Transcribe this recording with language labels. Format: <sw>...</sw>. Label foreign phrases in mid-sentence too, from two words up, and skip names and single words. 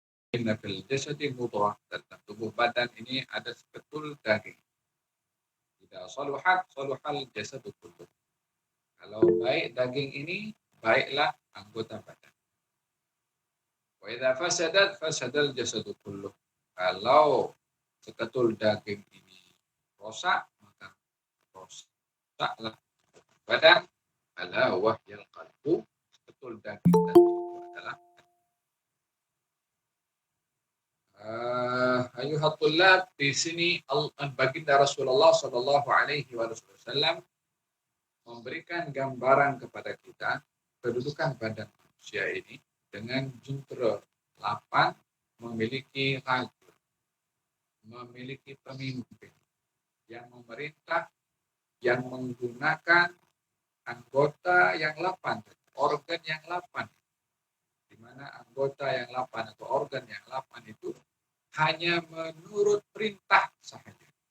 <ar>إن في الجسد مضغة,</ar> <ms>dalam tubuh badan ini ada seketul daging.</ms> <ar>إذا صلحت صلح الجسد كله.</ar> <ms>Kalau baik daging ini, baiklah anggota badan.</ms> <ar>وإذا فسدت فسد الجسد كله.</ar> <ms>Kalau seketul daging ini rosak, maka rosaklah badan.</ms> <ar>ألا وهي القلب,</ar> <ms>seketul daging tadi itu adalah</ms> <ar>أيها الطلاب.</ar> <ms>Di sini baginda Rasulullah</ms> <ar>صلى الله عليه وسلم</ar> <ms>memberikan gambaran kepada kita kedudukan badan manusia ini dengan jentera 8, memiliki raja, memiliki pemimpin yang memerintah, yang menggunakan anggota yang 8, organ yang 8, di mana anggota yang 8 atau organ yang 8 itu hanya menurut perintah saja.</ms>